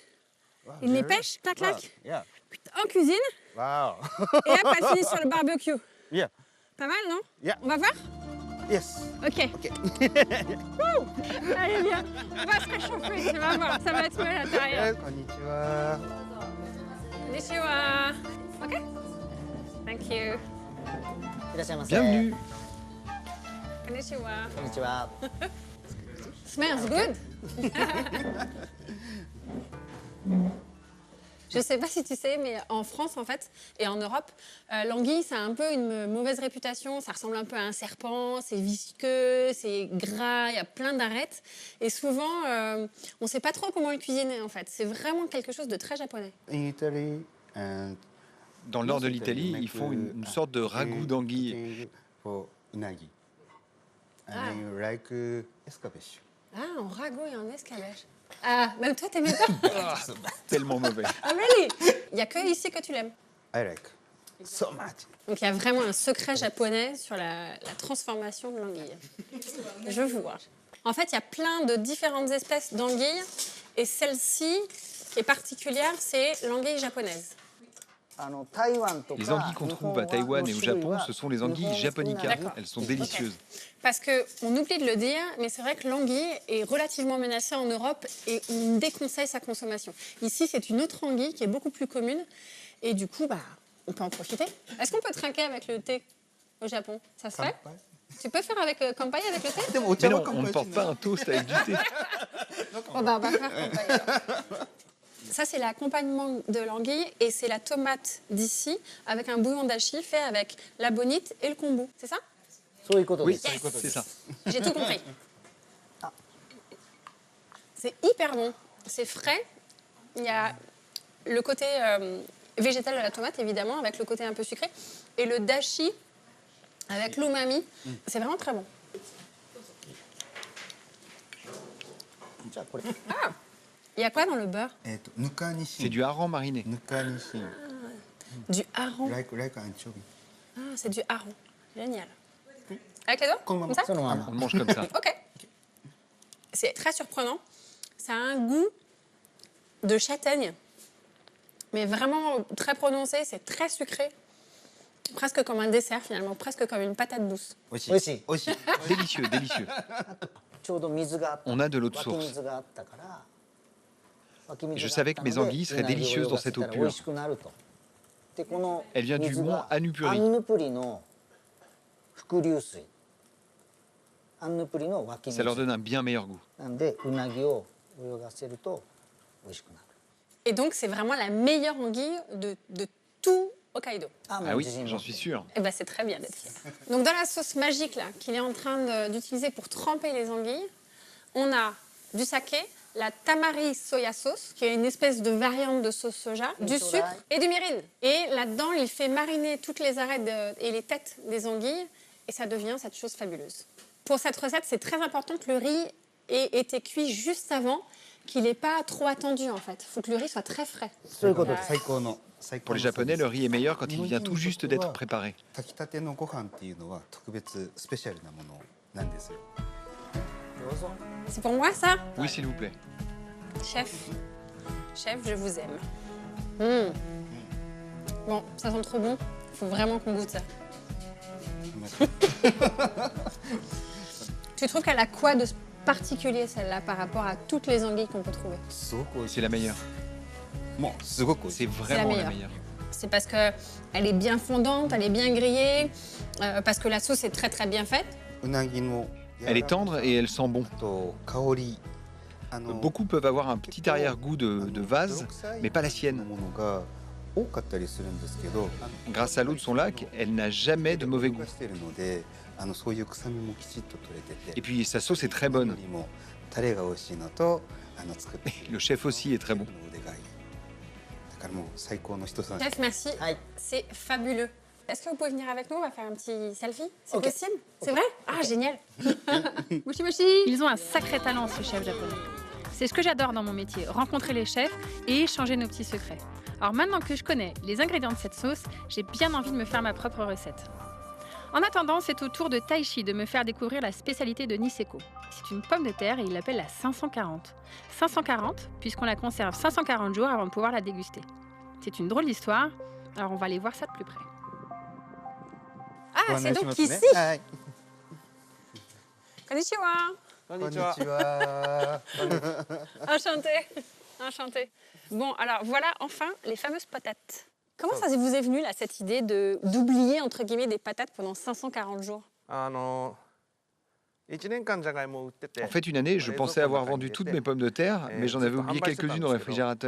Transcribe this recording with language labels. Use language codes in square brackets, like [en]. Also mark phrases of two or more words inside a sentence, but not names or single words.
[fr] Il les pêche, tac, tac, [en] Yeah. [fr] en cuisine, [en] Wow. [fr] et hop, elle finit sur le barbecue. [en] Yeah. [fr] Pas mal, non? [en] Yeah. [fr] On va voir? [en] Yes. Ok. Ok. [fr] Wouh. Allez, viens. On va se réchauffer, tu vas voir. Ça va être mieux à l'intérieur. [ja] Konnichiwa. Konnichiwa. [en] Ok? Thank you. [ja] いらっしゃいませ。 [fr] Bienvenue. [ja] Konnichiwa. こんにちは。 [en] Smells good. [fr] Je sais pas si tu sais, mais en France, en fait, et en Europe, l'anguille, ça a un peu une mauvaise réputation. Ça ressemble un peu à un serpent, c'est visqueux, c'est gras, il y a plein d'arêtes. Et souvent, on sait pas trop comment le cuisiner, en fait. C'est vraiment quelque chose de très japonais. [en] In Italy and [fr] Dans le nord de l'Italie, ils font une sorte de ragoût d'anguille. [en] for unagi. Ah. And you like escabeche. [fr] Ah, en ragoût et en escabèche. Ah, même toi, t'aimais pas? Tellement mauvais. [en] Ah, really? [fr] Il n'y a que ici que tu l'aimes. [en] I like so much. [fr] Donc il y a vraiment un secret japonais sur la transformation de l'anguille. Je vois. En fait, il y a plein de différentes espèces d'anguilles et celle-ci, qui est particulière, c'est l'anguille japonaise. [ja] あの台湾とか [fr] Les anguilles qu'on trouve à Taïwan et au Japon, ce sont les anguilles japonica. D'accord. Elles sont délicieuses. Parce qu'on oublie de le dire, mais c'est vrai que l'anguille est relativement menacée en Europe et on déconseille sa consommation. Ici, c'est une autre anguille qui est beaucoup plus commune et du coup, bah, on peut en profiter. Est-ce qu'on peut trinquer avec le thé au Japon? Ça se fait? Tu peux faire avec kampai avec le thé? Mais non, on ne porte pas un toast avec du thé. Bon, bah, on va faire kampai alors. Ça, c'est l'accompagnement de l'anguille et c'est la tomate d'ici avec un bouillon d'achi fait avec la bonite et le kombu. C'est ça? [ja] そういうことで [fr] Oui, [ja] す。 [fr] c'est ça. J'ai tout compris. C'est hyper bon. C'est frais. Il y a le côté végétal de la tomate, évidemment, avec le côté un peu sucré. Et le dashi avec l'umami. C'est vraiment très bon. [ja] じゃあこれ Ah! [fr] Il y a quoi dans le beurre? [ja] Nukanishin. [fr] C'est du hareng mariné. [ja] Nukanishin. [fr] Du hareng. [en] Like anchovy. [fr] Ah, c'est du hareng. Génial. Avec les doigts? Comme ça? [ja] そのま [fr] On [ja] ま [fr] le mange comme ça. Ok. C'est très surprenant. Ça a un goût de châtaigne, mais vraiment très prononcé. C'est très sucré. Presque comme un dessert finalement, presque comme une patate douce. [ja] 美味しい。 Oishi. [fr] Délicieux, délicieux. [ja] ちょうど水があった [fr] On a de l'eau de [ja] 湧き [fr] source. [ja] 水があったから湧き水 [fr] Je [ja] が [fr] savais [ja] あった [fr] que [ja] の [fr] mes [ja] で [fr] anguilles seraient [ja] うなぎを [fr] délicieuses dans [ja] 泳がせ [fr] cette [ja] た [fr] eau [ja] ら [fr] pure. [ja] 美味しくなると。でこの [fr] Elle vient du [ja] 水 [fr] mont [ja] が [fr] Annupuri. [ja] アンヌプリの伏流水。アンヌプリの湧き [fr] Ça leur [ja] 水 [fr] donne un bien meilleur goût. [ja] なんでうなぎを泳がせると美味しくなる。 [fr] Et donc c'est vraiment la meilleure anguille de tout Hokkaido. [ja] あ、も [fr] Ah [ja] う [fr] oui, [ja] 自信 [fr] j'en [ja] も [fr] suis sûr. Eh ben c'est très bien d'être fier. Donc dans la sauce magique là qu'il est en train d'utiliser pour tremper les anguilles, on a du saké, la tamari [en] soya sauce, [fr] qui est une espèce de variante de sauce soja, du sucre et du mirin. Et là-dedans, il fait mariner toutes les arêtes et les têtes des anguilles et ça devient cette chose fabuleuse. Pour cette recette, c'est très important que le riz ait été cuit juste avant, qu'il n'ait pas trop attendu en fait. Il faut que le riz soit très frais. [ja] そういうことです。 [fr] Pour les Japonais, le riz est meilleur quand il vient tout juste d'être préparé. [ja] 炊きたてのご飯っていうのは特別スペシャルなものなんですよ。どうぞ。 [fr] C'est pour moi ça? Oui, s'il vous plaît. Chef, chef, je vous aime. Bon, ça sent trop bon. Il faut vraiment qu'on goûte ça. Tu trouves qu'elle a quoi de particulier celle-là par rapport à toutes les anguilles qu'on peut trouver? [ja] すごく美味し [fr] C'est la meilleure. [ja] い。もうすごく美味し [fr] C'est [ja] い。 [fr] vraiment la meilleure. meilleure. C'est parce qu'elle est bien fondante, elle est bien grillée, parce que la sauce est très très bien faite. [ja] うなぎの [fr] Elle est tendre et elle sent bon. [ja] と香り。 [fr] Beaucoup peuvent avoir un petit arrière-goût de vase, mais pas la [ja] の [fr] sienne. [ja] ものが多かったりするんですけど、 [fr] Grâce à l'eau de son lac, elle n'a jamais de mauvais goût. [ja] しているので、そういう臭みもきちっと取れてて。 [fr] Et puis sa sauce est très bonne. [ja] よりもタレが美味しいのと作って [fr] Le chef aussi est très bon. [ja] の腕がいい。だだからもう最高の人たち。 [fr] Chef, merci. [ja] Hi. [fr] C'est fabuleux. Est-ce que vous pouvez venir avec nous? On va faire un petit selfie. C'est Ok. possible? C'est vrai? Ah, génial. [ja] もしもし. [fr] Ils ont un sacré talent, ces chefs japonais. C'est ce que j'adore dans mon métier, rencontrer les chefs et échanger nos petits secrets. Alors maintenant que je connais les ingrédients de cette sauce, j'ai bien envie de me faire ma propre recette. En attendant, c'est au tour de Taishi de me faire découvrir la spécialité de Niseko. C'est une pomme de terre et il l'appelle la 540. 540 puisqu'on la conserve 540 jours avant de pouvoir la déguster. C'est une drôle d'histoire, alors on va aller voir ça de plus près. Ah, c'est donc ici. [ja] はい Konnichiwa. こんにちは。 [fr] Enchanté. Enchanté. Bon, alors voilà enfin les fameuses patates. Comment ça vous est venu là, cette idée d'oublier entre guillemets des patates pendant 540 jours? [ja] 1 年間じゃがいもを売ってて [fr] En fait, une année, je pensais avoir vendu toutes mes pommes de terre, mais j'en avais oublié quelques-unes au réfrigérateur.